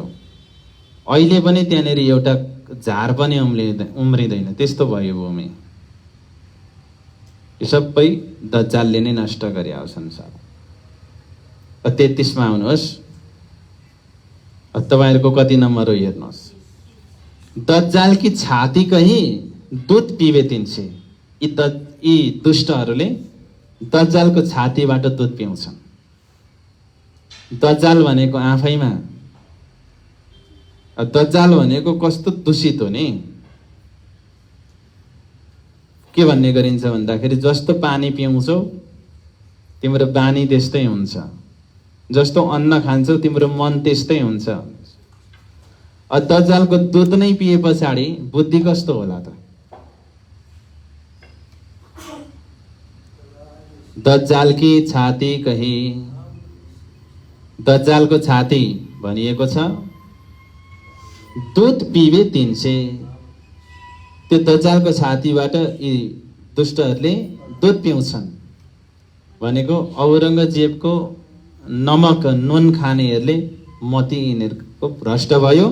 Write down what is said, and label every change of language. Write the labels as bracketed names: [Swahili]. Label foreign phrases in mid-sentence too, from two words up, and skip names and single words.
[Nepali] अहिले पनि त्यहाँनिर एउटा झार पनि उम्रिँदैन, त्यस्तो भयो भूमि। यो सबै दज्जालले नै नष्ट गरे हो संसार। 33 मा आउनुहोस्। तपाईहरुको कति नम्बर हो हेर्नुहोस्। [Hindi] दज्जाल की छाती कहीं दूध पीवे तिनसे। [Nepali] यी दुष्टहरूले दज्जालको छातीबाट दूध पिउँछन्। दज्जाल भनेको आफैमा, दज्जाल भनेको कस्तो दूषित हो नि। के भन्ने गरिन्छ भन्दाखेरि जस्तो पानी पिउँछौ तिम्रो बानी त्यस्तै हुन्छ, जस्तो अन्न खान्छौ तिम्रो मन त्यस्तै हुन्छ। दज्जालको दूध नै पिए पछाडि बुद्धि कस्तो होला त। [Hindi] दज्जाल की छाती कही, [Nepali] दज्जालको छाती भनिएको छ [Hindi] दूध पीवे तिनसे। [Nepali] त्यो दज्जालको छातीबाट यी दुष्टहरूले दूध पिउँछन् भनेको औरंगजेबको नमक नुन खानेहरूले मती यिनीहरूको भ्रष्ट भयो।